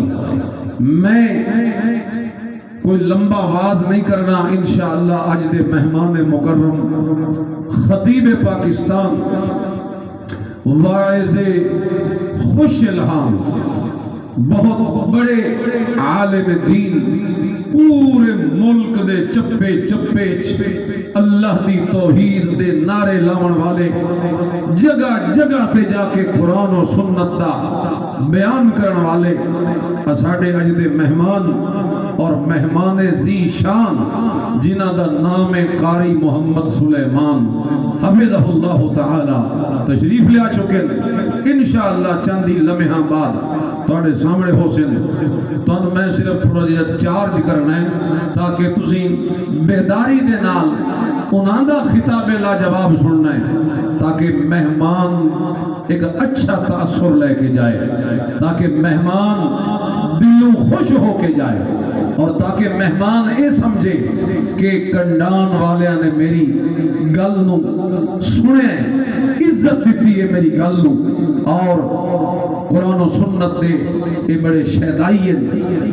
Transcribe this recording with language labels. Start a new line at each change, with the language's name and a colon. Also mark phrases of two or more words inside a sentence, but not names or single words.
Punjabi: میں کوئی لمبا آواز نہیں کرنا، انشاءاللہ آج دے مہمان مکرم خطیب پاکستان واعظ خوش الہام بہت بڑے عالم دین، پورے ملک دے چپے اللہ دی توحید دے نعرے لاون والے، جگہ جگہ تے جا کے قرآن و سنت دا بیان کرن والے ساڈے اج دے مہمان اور مہمان ذی شان جنہ دا نام قاری محمد سلیمان
Arabic: حفظہ اللہ تعالی
Punjabi: تشریف لے آ چکے، انشاءاللہ چندی لمحہ بعد تواڈے سامنے ہو سن۔ تو میں صرف تھوڑا جہا چارج کرنا ہے تاکہ تسی بیداری دے نال انہاں دا خطاب لا جواب سننا ہے، تاکہ مہمان ایک اچھا تاثر لے کے جائے، تاکہ مہمان دلوں خوش ہو کے جائے، اور تاکہ مہمان اے سمجھے کہ کنڈان والیاں نے میری گل نو سنے، عزت دیتی ہے میری گل نو، اور قرآن و سنت دے اے بڑے شہدائی ہیں۔